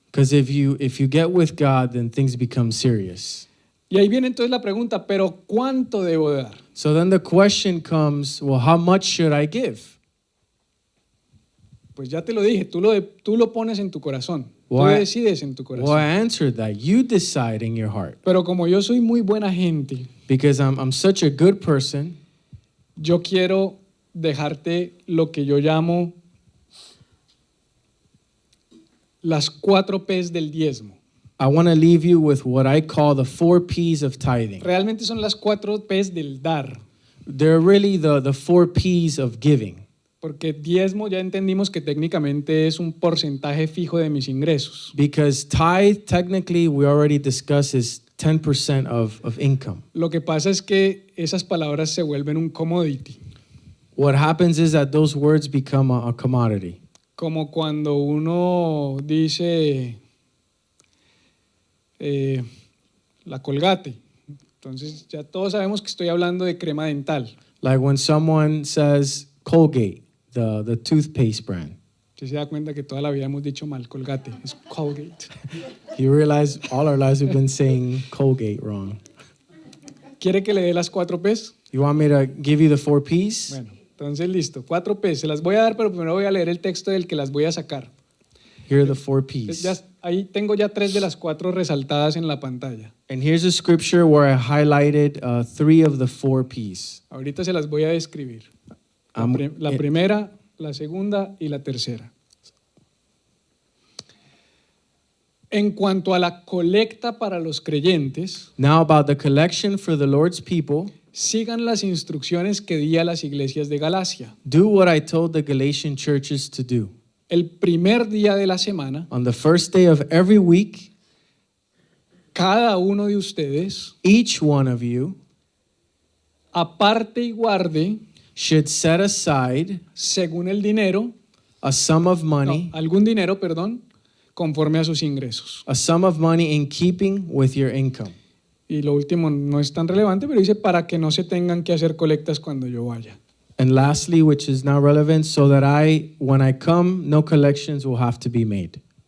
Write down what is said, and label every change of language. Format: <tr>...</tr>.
<en>Because if you get with God, then things become serious.</en> <es>Y ahí viene entonces la pregunta, pero ¿cuánto debo dar?</es> <en>So then the question comes, well, how much should I give?</en> <es>Pues ya te lo dije, tú lo pones en tu corazón, tú</es> <en>Why-</en> <es>decides en tu</es> <en>Well, I</en> <es>corazón.</es> <en>answered that. You decide in your heart.</en> <es>Pero como yo soy muy buena gente,</es> <en>Because I'm such a good person,</en> <es>yo quiero dejarte lo que yo llamo las 4 P's del diezmo.</es> <en>I want to leave you with what I call the 4 P's of tithing.</en> <es>Realmente son las 4 P's del dar,</es> <en>They're really the 4 P's of giving.</en> <es>porque diezmo ya entendimos que técnicamente es un porcentaje fijo de mis ingresos.</es> <en>Because tithe, technically, we already discussed, is 10% of income.</en> <es>Lo que pasa es que esas palabras se vuelven un commodity,</es> <en>What happens is that those words become a commodity.</en> <es>como cuando uno dice la Colgate. Entonces ya todos sabemos que estoy hablando de crema dental.</es> <en>Like when someone says Colgate, the toothpaste brand.</en> <es>Si se da cuenta que toda la vida hemos dicho mal Colgate, es Colgate.</es> <en>You realize all our lives we've been saying Colgate wrong.</en> <es>¿Quiere que le dé las 4 P's?</es> <en>You want me to give you the 4 P's?</en> <es>Bueno, entonces listo, 4 P's. Se las voy a dar, pero primero voy a leer el texto del que las voy a sacar.</es> <en>Here are the 4</en> <es>Entonces,</es> <en>P's.</en> <es>ahí tengo ya 3 de las 4 resaltadas en la pantalla.</es> <en>And here's a scripture where I highlighted 3 of the 4 P's.</en> <es>Ahorita se las voy a describir. La primera, la segunda y la tercera. En cuanto a la colecta para los creyentes,</es> <en>Now about the collection for the Lord's people,</en> <es>sigan las instrucciones que di a las iglesias de Galacia.</es> <en>do what I told the Galatian churches to do.</en> <es>El primer día de la semana,</es> <en>On the first day of every week,</en> <es>cada uno de ustedes</es> <en>each one of you</en> <es>aparte y guarde,</es> <en>should set aside</en> <es>según el dinero,</es> <en>a sum of money,</en> <es>algún dinero, perdón, conforme a sus ingresos.</es> <en>a sum of money in keeping with your income.</en> <es>Y lo último no es tan relevante, pero dice para que no se tengan que hacer colectas cuando yo vaya.</es> <en>And lastly, which is not relevant, so that when I come, no collections will have to be made.</en>